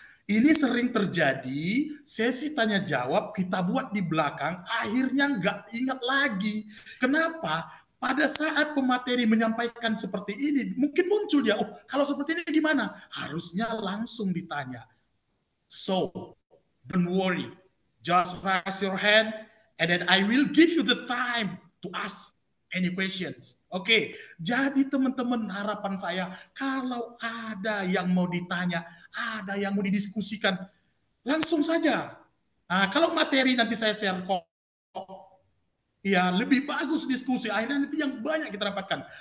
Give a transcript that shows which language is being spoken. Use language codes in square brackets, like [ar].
[id] Ini sering terjadi, sesi tanya jawab kita buat di belakang, akhirnya nggak ingat lagi. Kenapa? Pada saat pemateri menyampaikan seperti ini, mungkin muncul ya, oh kalau seperti ini gimana? Harusnya langsung ditanya. [en] So, don't worry. Just raise your hand and then I will give you the time to ask any questions. [id] Oke, jadi teman-teman harapan saya kalau ada yang mau ditanya, ada yang mau didiskusikan, langsung saja. Nah, kalau materi nanti saya share kok, ya lebih bagus diskusi. Akhirnya nanti yang banyak kita dapatkan.